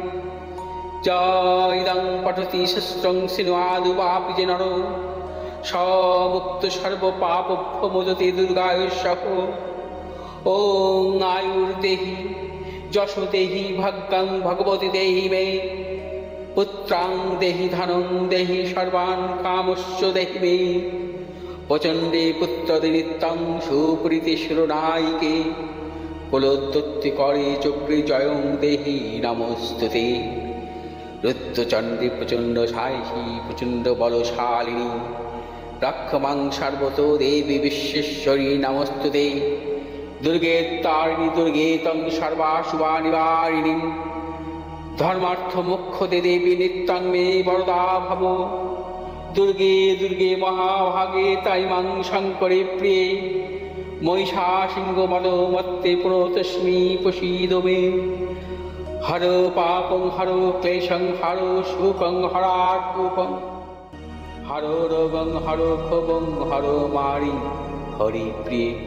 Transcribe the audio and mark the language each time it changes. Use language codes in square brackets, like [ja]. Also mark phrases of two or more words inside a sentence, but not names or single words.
[sa] জয়দং পঠতি শস্ত্রং সিনুয়াদুবাপি যে নর সমুক্ত সর্বপাপভ্যো মোদতে দুর্গায়ুষ্যঃ ওং আয়ুর্দেহি যশো দেহি ভাগ্যং ভগবতী দেহি মে পুত্রাং দেহি ধনং দেহি সর্বান কামস্য দেহি মে প্রচণ্ডে পুত্রদে নিত্যং সুপ্রীতি শিরোনায়িকে কুলোদ্যুক্তি করে চক্রে জয়ং দেহি নমস্তুতে রুদ্রচণ্ডী প্রচণ্ড সাহসী প্রচণ্ড বলশালিনী রক্ষমাং সর্বত দেবী বিশ্বেশ্বরী নমস্তুতে দুর্গে তারিণী দুর্গে তং সর্বাশুভা নিবারিণী ধর্মার্থ মোক্ষদে দেবী নিত্যং মে বরদা ভব দুর্গে দুর্গে মহাভাগে তাই মাং শঙ্করে প্রিয়ে মহিষা সিংহ মদমত্তে প্রতস্মি প্রসীদ মে হর পাপং হর ক্লেশং হর সুখং হরাকুপং হর রোগং হর ক্ষোভং হর মারি হরি প্রিয়ে।